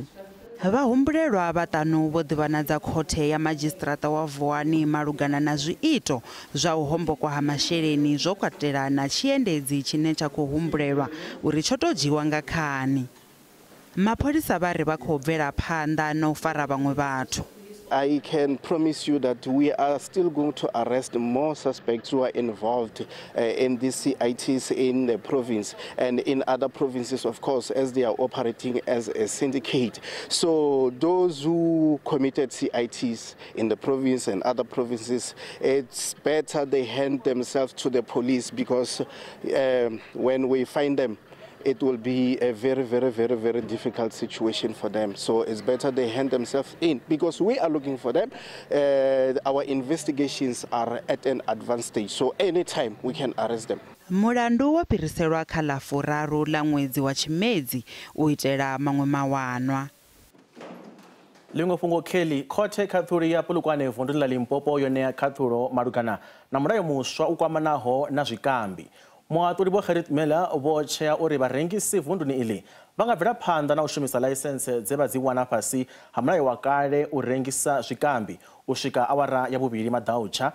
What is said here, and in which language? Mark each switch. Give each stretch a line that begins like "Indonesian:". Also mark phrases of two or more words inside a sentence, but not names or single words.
Venda: Vahumbulelwa vhaṱanu vho ḓivhonadza khothe ya madzhisiṱiraṱa wa vuwani malugana na zwiito zwa u hombokwa ha masheleni zwo katela na tshiendedzi tshine tsha khou humbulelwa uri tsho tou dzhiwa nga khani. Mapholisa vha ri vha khou bvela phanḓa na u fara vhaṅwe vhathu.
English: I can promise you that we are still going to arrest more suspects who are involved in these CITs in the province and in other provinces, of course, as they are operating as a syndicate. So those who committed CITs in the province and other provinces, it's better they hand themselves to the police because when we find them, it will be a very, very, very, very difficult situation for them. So it's better they hand themselves in because we are looking for them. Our investigations are at an advanced stage, so anytime we can arrest them.
Venda: mulandu wo fhiriselwa kha ḽa furaru ḽa ṅwedzi wa Tshimedzi u itela maṅwe mawanwa. Ḽiṅwe fhungo Kelly, khothe khaṱhulu ya Polokwane vunḓuni ḽa Limpopo yo ṋea khaṱhulo malugana na mulayo muswa u kwamanaho na zwikambi. Muhaṱuli Vho Gerrit Miller vho tshea uri vharengisi vunḓuni iḽi vha nga bvela phanḓa na u shumisa ḽaisentse dze vha dzi wana fhasi ha mulayo wa kale u rengisa zwikambi u swika awara ya vhuvhili maḓautsha.